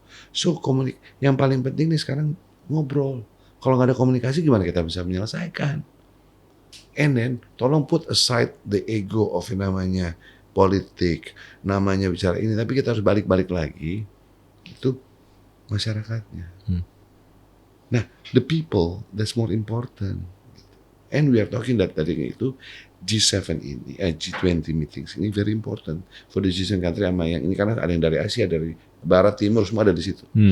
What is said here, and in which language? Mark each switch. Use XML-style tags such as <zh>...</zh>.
<id>So yang paling penting nih sekarang ngobrol. Kalau nggak ada komunikasi gimana kita bisa menyelesaikan?</id> <en>And then</en> <id>tolong</id> <en>put aside the ego of</en> <id>namanya politik, namanya bicara ini. Tapi kita harus balik-balik lagi itu masyarakatnya.</id> <en>Nah, the people that's more important. And we are talking that</en> <id>tadi itu G7 ini, G20 meetings ini</id> <en>very important for the G7 country</en> <id>sama yang ini karena ada yang dari Asia, dari Barat, Timur, semua ada di situ.</id>